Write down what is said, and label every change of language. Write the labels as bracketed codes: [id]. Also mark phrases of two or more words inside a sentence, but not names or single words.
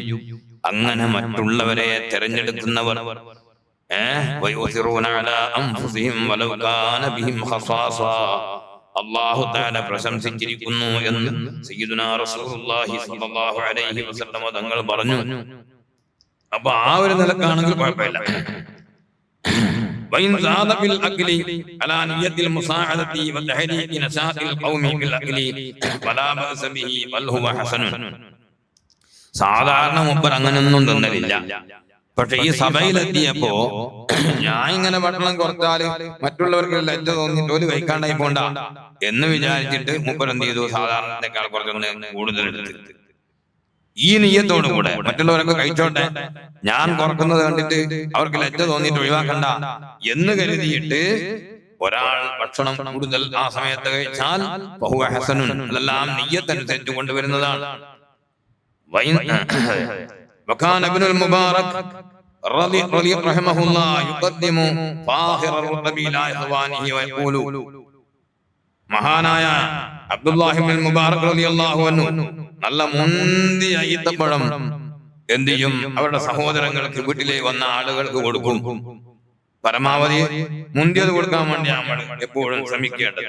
[ml] അങ്ങനെ മറ്റുള്ളവരെ തെരഞ്ഞെടുക്കുന്നവർ [ar] الله تعالى [ml] പ്രശംസിച്ചിരിക്കുന്നു എന്ന് [ar] سيدنا رسول الله صلى الله عليه وسلم [ml] തങ്ങൾ പറഞ്ഞു. അപ്പൊ ആ ഒരു നിലക്കാണെങ്കിൽ കുഴപ്പമില്ല. [ar] وإن زاد بالأكل على نية المساعدة وتحريك نشاط القوم بالأكل فلا بأس به بل هو حسن. [ml] സാധാരണ മുമ്പ് അങ്ങനെയൊന്നും തന്നില്ല. പക്ഷെ ഈ സഭയിലെത്തിയപ്പോ ഞാൻ ഇങ്ങനെ ഭക്ഷണം കുറച്ചാല് മറ്റുള്ളവർക്ക് ലജ്ജ തോന്നിട്ട് ഒരു കഴിക്കാണ്ടായി പോണ്ട എന്ന് വിചാരിച്ചിട്ട് മുമ്പ് എന്ത് ചെയ്തു, സാധാരണത്തെക്കാൾ കുറച്ചൊന്ന് കൂടുതൽ എടുത്ത് ഈ നിയ്യത്തോടു കൂടെ മറ്റുള്ളവരൊക്കെ കഴിച്ചോട്ടെ, ഞാൻ കുറക്കുന്നത് കണ്ടിട്ട് അവർക്ക് ലജ്ജ തോന്നിയിട്ട് ഒഴിവാക്കണ്ട എന്ന് കരുതിയിട്ട് ഒരാൾ ഭക്ഷണം കൂടുതൽ ആ സമയത്ത് കഴിച്ചാൽ [ar] فهو حسن, [ml] അതെല്ലാം നിയ്യത്തനുസരിച്ച് കൊണ്ടുവരുന്നതാണ്. [ar] وكان ابن المبارك رحمه الله يقدم فاخر الرطب الى اخوانه ويقول, [ml] മഹാനായ അബ്ദുല്ലാഹി ഇബ്നുൽ മുബാറക് [ar] رضي الله عنه [ml] നല്ല മുന്തിയ ഈത്തപ്പഴം എന്ത് ചെയ്യും, അവരുടെ സഹോദരങ്ങൾക്ക് വീട്ടിലേക്ക് വന്ന ആളുകൾക്ക് കൊടുക്കും. പരമാവധി മുന്തിയത് കൊടുക്കാൻ വേണ്ടി നമ്മൾ എപ്പോഴും ശ്രമിക്കേണ്ടത്.